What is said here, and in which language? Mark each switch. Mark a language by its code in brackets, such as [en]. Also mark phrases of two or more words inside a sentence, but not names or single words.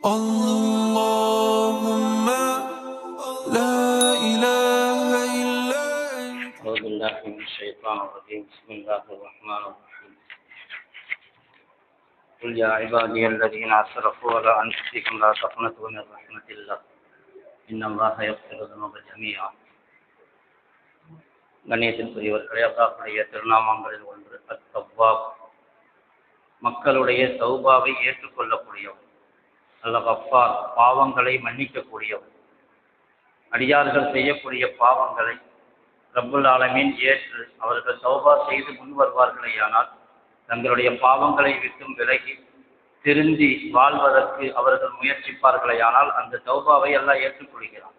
[ar] اللهم لا إله إلا أنت. أعوذ بالله من الشيطان الرجيم. بسم الله الرحمن الرحيم. قل يا عبادي الذين أسرفوا على أنفسهم لا تقنطوا من رحمة الله إن الله يغفر الذنوب جميعا. [ta] கண்ணியத்திற்குரியவர்களே, அல்லாஹ்வுடைய திருநாமங்களில் ஒன்று அத்-தவ்வாப், மக்களுடைய தௌபாவை ஏற்றுக்கொள்ளக்கூடியவர். அல்-கஃபார், பாவங்களை மன்னிக்கக்கூடியவர். அடியார்கள் செய்யக்கூடிய பாவங்களை [ar] رب العالمين [ta] ஏற்று அவர்கள் தௌபா செய்து முன் வருவார்களேயானால் தங்களுடைய பாவங்களை விட்டும் விலகி திருந்தி வாழ்வதற்கு அவர்கள் முயற்சிப்பார்களேயானால் அந்த தௌபாவை அல்லாஹ் ஏற்றுக்கொள்கிறான்.